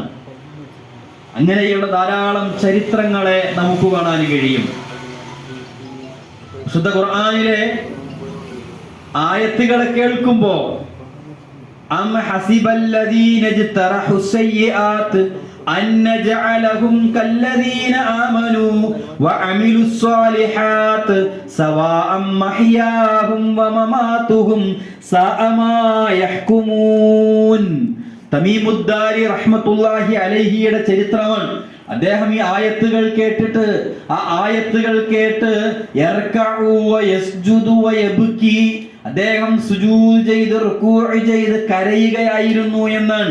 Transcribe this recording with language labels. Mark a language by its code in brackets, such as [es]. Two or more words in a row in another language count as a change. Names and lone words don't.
[ml] അങ്ങനെയുള്ള ധാരാളം ചരിത്രങ്ങളെ നമുക്ക് കാണാൻ കഴിയും. വിശുദ്ധ ഖുർആനിലെ ആയത്തുകളെ കേൾക്കുമ്പോ [ar] أم حسب الذين اجترحوا السيئات أن نجعلهم كالذين آمنوا وعملوا الصالحات سواء محياهم ومماتهم ساء ما يحكمون. [ml] തമീമുദ്ദാരി [ar] رحمة الله عليه [ml] ചരിത്രമാണ്. അദ്ദേഹം ഈ ആയത്തുകൾ കേട്ടിട്ട്, ആ ആയത്തുകൾ കേട്ട് [ar] يركع ويسجد ويبكي, [ml] അദ്ദേഹം സുജൂദ് ചെയ്ത് റുകൂഅ് ചെയ്ത് കരയുകയായിരുന്നു എന്നാണ്.